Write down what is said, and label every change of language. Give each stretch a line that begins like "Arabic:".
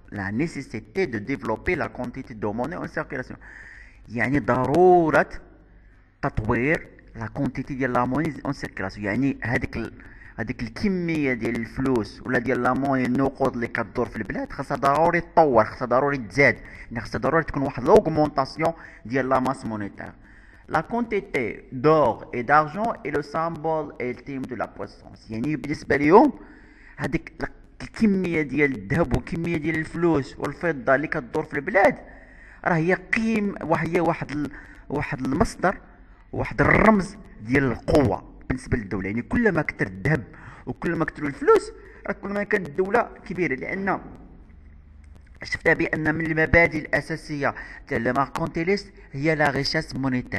French: لا نيسيسيتي دو ديفلوبي لا كونتيتي دو موني اون سيركيلاسيون،
Arabic: يعني ضروره تطوير
French: لا كونتيتي ديال لا موني اون سيركيلاسيون.
Arabic: يعني هذيك الكميه ديال الفلوس ولا ديال لا موني النقود اللي كدور في البلاد خاصها ضروري تطور، خاصها ضروري تزاد، يعني خاصها ضروري تكون واحد لوغمونطاسيون ديال لا ماس مونيتير.
French: La quantité d'or et d'argent est le symbole ultime de la puissance.
Arabic: يعني بالنسبة ليهم هذيك الكمية ديال الذهب والكمية ديال الفلوس والفضة اللي كتدور في البلاد راه هي وهي واحد المصدر، واحد الرمز ديال القوة بالنسبة للدولة. يعني كلما كثر الذهب وكلما كثروا الفلوس راه كلما كانت الدولة كبيرة، لأن شفنا بان من المبادئ الاساسيه ديال لي ماركونتيليست هي لا ريشاس مونيتير.